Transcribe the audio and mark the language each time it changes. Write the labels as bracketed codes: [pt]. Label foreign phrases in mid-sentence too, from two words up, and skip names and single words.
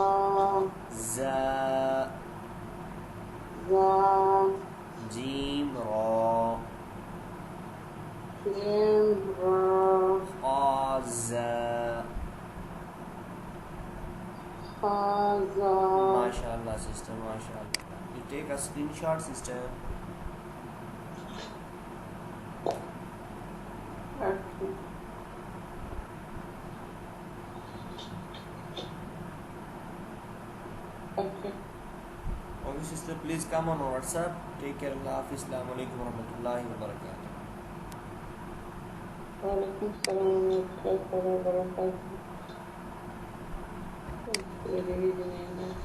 [ar] za, za, جيم، راء, جيم، راء, حاء زاي. حاء، زاي. [en] MashaAllah, sister, MashaAllah. You take a screenshot, sister. Okay. Okay. Okay, sister, please come on WhatsApp. Take care. [ur] اللہ حافظ. [ar] السلام عليكم ورحمة الله وبركاته. وعليكم السلام ورحمة الله وبركاته.